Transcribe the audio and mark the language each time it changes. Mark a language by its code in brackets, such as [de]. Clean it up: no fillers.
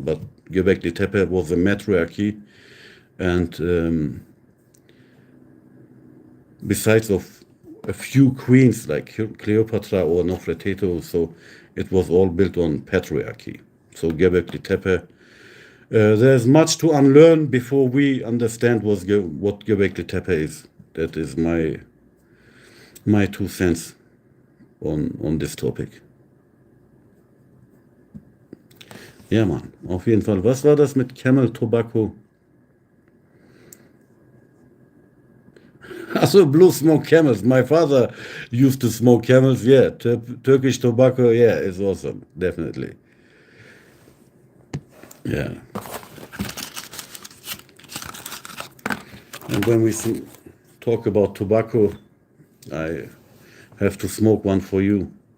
[en] But Göbekli Tepe was a matriarchy, and besides of a few queens like Cleopatra or Nofretete, so it was all built on patriarchy. So Göbekli Tepe, there's much to unlearn before we understand what Göbekli Tepe is. That is my 2 cents on this topic. [de] Ja, Mann, auf jeden Fall. Was war das mit Camel Tobacco? [en] Also blue smoke camels. My father used to smoke camels. Yeah, Turkish tobacco. Yeah, it's awesome. Definitely. Yeah. And when we talk about tobacco, I have to smoke one for you.